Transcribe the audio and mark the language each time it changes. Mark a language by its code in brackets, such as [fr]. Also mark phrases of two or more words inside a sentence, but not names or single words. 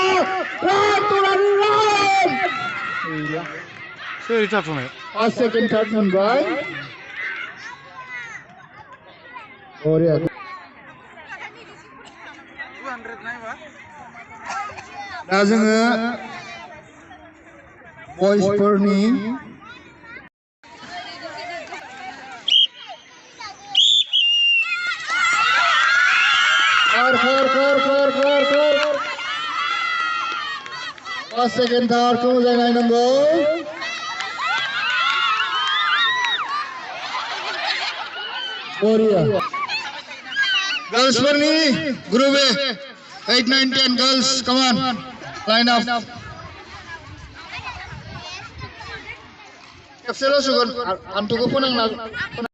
[en] Run, run! Sorry, tough on it. First, second, third, Mumbai. Oh, yeah. [brx] दा जोङो बयसफोरनि [en] First, second, third [brx] खौ मोजाङै नायनांगौ बरिया गर्ल्सफोरनि ग्रुप ए 8, 9, 10 [en] girls come on line up [brx] खेबसेल' सुगोन आन्थुखौ फोनांना